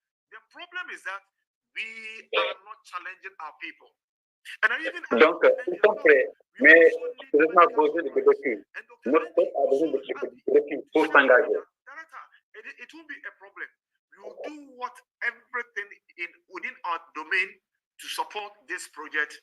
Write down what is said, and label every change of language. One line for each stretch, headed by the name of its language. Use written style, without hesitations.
English: The problem is that we are not challenging our people.
French: Donc, ils sont prêts, mais nous avons besoin de défis. Notre peuple a besoin de défis pour s'engager.
English: It won't be a problem. We will do what everything within our domain to support this project.